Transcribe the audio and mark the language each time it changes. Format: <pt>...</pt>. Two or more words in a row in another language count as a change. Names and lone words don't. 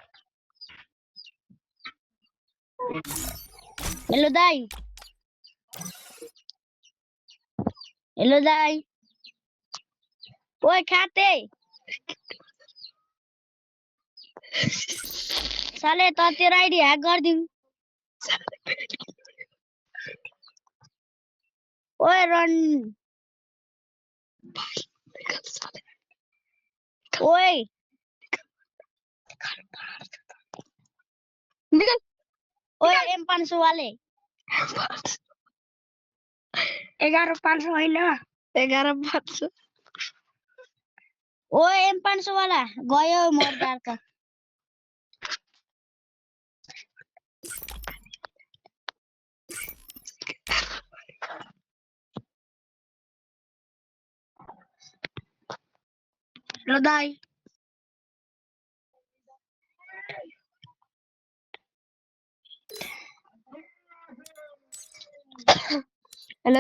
<ne>हेलो दाई। हेलो दाई। ओए खाते साले त तेरो आइडी ह्याक गरिदिउँ। ओए रन ओए निकल ओए M500 वाले 11,500 होइन 11,500 ओए M500 वाला गयो मर्दार त। ल दाई हेलो</ne>